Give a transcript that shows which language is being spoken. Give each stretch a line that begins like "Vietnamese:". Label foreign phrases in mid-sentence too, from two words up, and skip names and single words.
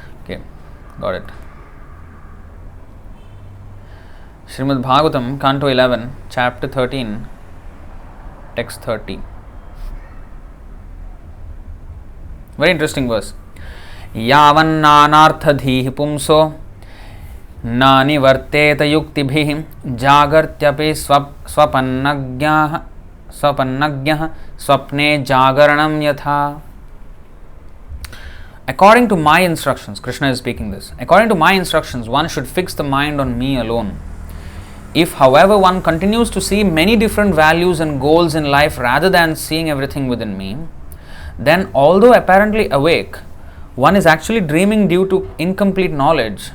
English: Okay, got it. Srimad Bhagavatam, Canto 11, Chapter 13, Text 30. Very interesting verse.
Sanskrit: यावन्नानार्थधीः पुंसो न निवर्तेत युक्तिभिः जागर्त्यपि स्वपन्नज्ञः स्वप्ने जागरणं यथा.
English: According to my instructions, Krishna is speaking this. According to my instructions, one should fix the mind on me alone. If, however, one continues to see many different values and goals in life rather than seeing everything within me, then although apparently awake, one is actually dreaming due to incomplete knowledge.